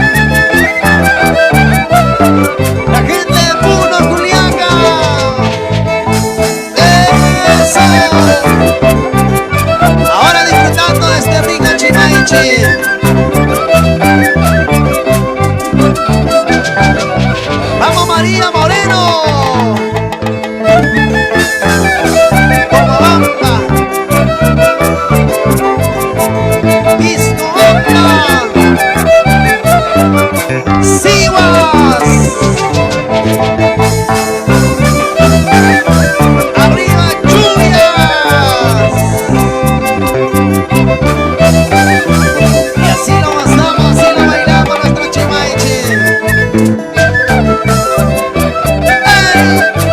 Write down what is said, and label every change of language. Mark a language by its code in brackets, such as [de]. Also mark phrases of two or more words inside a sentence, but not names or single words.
[es] La gente de Puno, Juliaca. Eso. Ahora disfrutando de este rico Chimaichi. Vamos María Moreno. Pomabamba. Piscoana. Sihuas. Arriba Lluvias. Y así lo pasamos, así lo bailamos nuestro Chimaichi. ¡Ey!